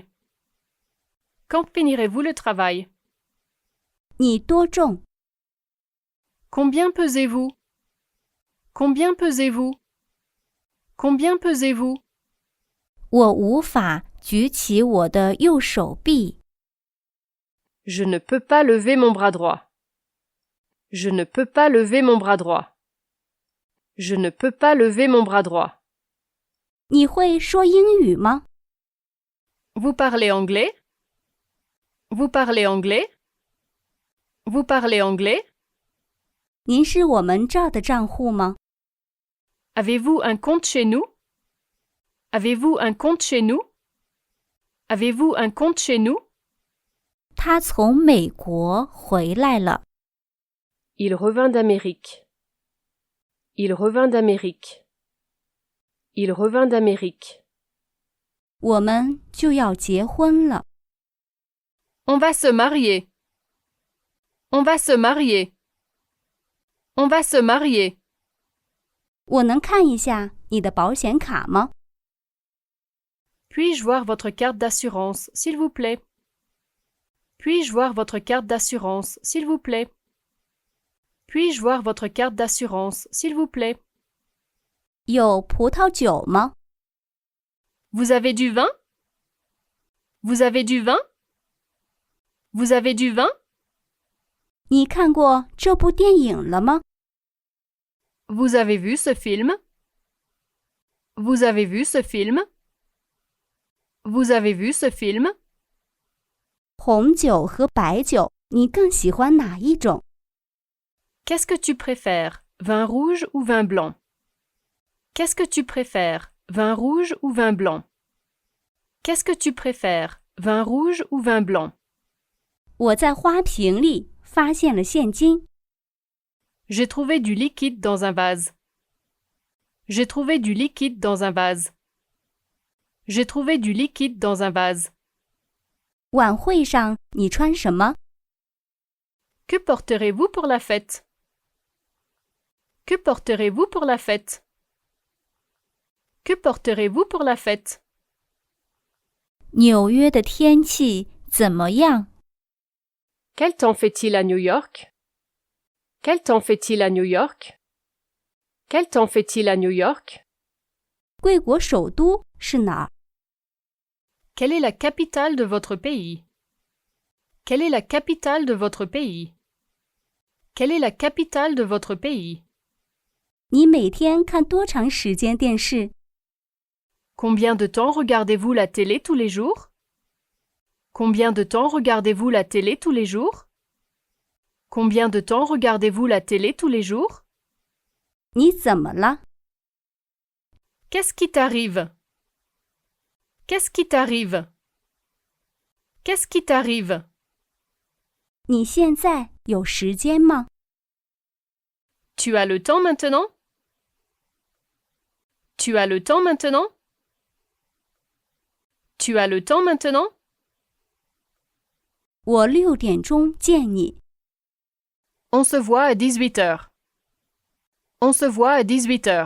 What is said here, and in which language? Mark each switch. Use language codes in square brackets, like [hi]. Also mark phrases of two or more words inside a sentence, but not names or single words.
[fr] Quand finirez-vous le travail? [zh] 你多重？ [fr] Combien pesez-vous? Combien pesez-vous? Combien pesez-vous? [zh] 我无法举起我的右手臂。 [fr] Je ne peux pas lever mon bras droit. Je ne peux pas lever mon bras droit. Je ne peux pas lever mon bras droit. [zh] 你会说英语吗？ [fr] Vous parlez anglais? Vous parlez anglais? Vous parlez anglais? [zh] 您是我们这儿的账户吗？ [fr] Avez-vous un compte chez nous? Avez-vous un compte chez nous? Avez-vous un compte chez nous? [zh] 他从美国回来了。 [fr] Il revint d'Amérique. Il revint d'Amérique. Il revint d'Amérique. [zh] 我们就要结婚了。 [fr] On va se marier. On va se marier. On va se marier. [zh] 我能看一下你的保险卡吗？ [fr] Puis-je voir votre carte d'assurance, s'il vous plaît? Puis-je voir votre carte d'assurance, s'il vous plaît? Puis-je voir votre carte d'assurance, s'il vous plaît? [zh] 有葡萄酒吗？ [fr] Vous avez du vin? Vous avez du vin? Vous avez du vin? [zh] 你看过这部电影了吗？ [fr] Vous avez vu ce film? Vous avez vu ce film? Vous avez vu ce film? [zh] 红酒和白酒你更喜欢哪一种？ [fr] Qu'est-ce que tu préfères, vin rouge ou vin blanc? Qu'est-ce que tu préfères, vin rouge ou vin blanc? Qu'est-ce que tu préfères, vin rouge ou vin blanc? [zh] 我在花瓶里发现了现金。 [fr] J'ai trouvé du liquide dans un vase. J'ai trouvé du liquide dans un vase. J'ai trouvé du liquide dans un vase. [zh] 晚会上你穿什么？ [fr] Que porterez-vous pour la fête? Que porterez-vous pour la fête? Que porterez-vous pour la fête? [zh] 纽约的天气怎么样？ [fr] Quel temps fait-il à New York? Quel temps fait-il à New York? Quel temps fait-il à New York? [zh] 贵国首都是哪儿？ [fr] Quelle est la capitale de votre pays? Quelle est la capitale de votre pays? Quelle est la capitale de votre pays? [zh] 你每天看多长时间电视？ [fr] Combien de temps regardez-vous la télé tous les jours? Combien de temps regardez-vous la télé tous les jours? Combien de temps regardez-vous la télé tous les jours? [zh] 你怎么了？ [fr] Qu'est-ce qui t'arrive? Qu'est-ce qui t'arrive? Qu'est-ce qui t'arrive? [zh] 你现在有时间吗？ [fr] Tu as le temps maintenant? Tu as le temps maintenant? Tu as le temps maintenant? [zh] 我6点钟见你。 [fr] On se voit à 18 heures. On se voit à 18 heures.